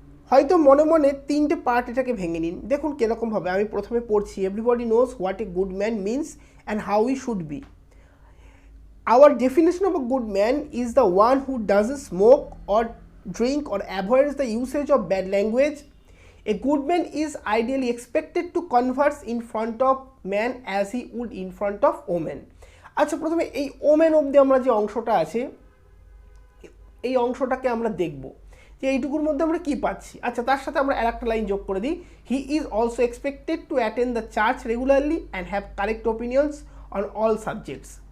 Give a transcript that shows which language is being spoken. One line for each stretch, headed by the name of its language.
Bangla: হয়তো মনে মনে 3টে পার্ট এটাকে ভেঙে নিন। দেখুন কীরকমভাবে। আমি প্রথমে পড়ছি।
English: Everybody knows what a good man means and how he should be. Our definition of a good man is the one who doesn't smoke or drink or avoids the usage of bad language. A good man is ideally expected to converse in front of man as he would in front of women।
Bangla: আচ্ছা, প্রথমে এই women অবধি আমরা যে অংশটা আছে, এই অংশটাকে আমরা দেখব যে এইটুকুর মধ্যে আমরা কি পাচ্ছি। আচ্ছা, তার সাথে আমরা আরেকটা লাইন যোগ করে দিই।
English: He is also expected to attend the church regularly and have correct opinions on all subjects.